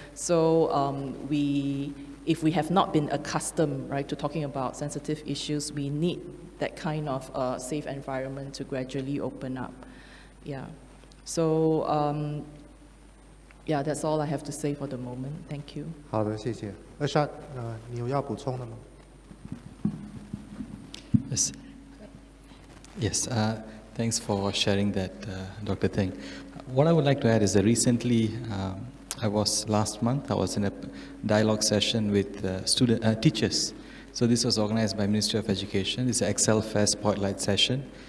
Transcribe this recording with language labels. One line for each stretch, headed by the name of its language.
English: So if we have not been accustomed, right, to talking about sensitive issues, we need that kind of safe environment to gradually open up. Yeah. So, yeah, that's all I have to say for the moment. Thank you.
Chinese: 好的，谢谢。 Ershad，你有要补充的吗？
English: Yes. Yes, thanks for sharing that, Dr. Teng. What I would like to add is that recently, last month, I was in a dialogue session with teachers. So this was organized by Ministry of Education. It's an Excel Fest Spotlight session.